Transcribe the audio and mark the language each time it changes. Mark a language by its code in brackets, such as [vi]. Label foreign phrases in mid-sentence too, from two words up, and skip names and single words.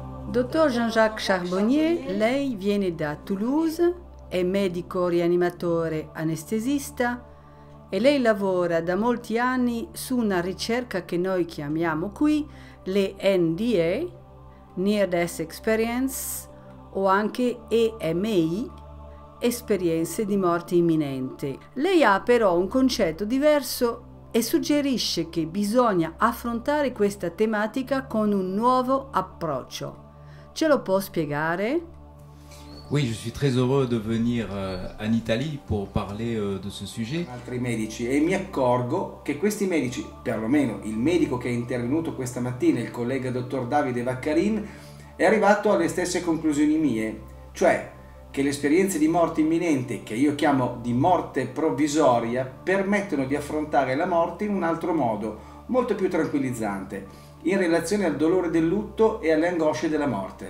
[it] Dottor Jean-Jacques Charbonnier, lei viene da Toulouse, è medico rianimatore anestesista e lei lavora da molti anni su una ricerca che noi chiamiamo qui le NDE, [en] Near Death Experience, [it] o anche EMI, esperienze di morte imminente. Lei ha però un concetto diverso e suggerisce che bisogna affrontare questa tematica con un nuovo approccio. Ce lo può spiegare? [fr] Oui, je suis très heureux de venir en Italie pour parler de ce sujet. [it] Altri medici, e mi accorgo che questi medici, perlomeno il medico che è intervenuto questa mattina, il collega dottor Davide Vaccarin, è arrivato alle stesse conclusioni mie, cioè che le esperienze di morte imminente, che io chiamo di morte provvisoria, permettono di affrontare la morte in un altro modo, molto più tranquillizzante, in relazione al dolore del lutto e alle angosce della morte.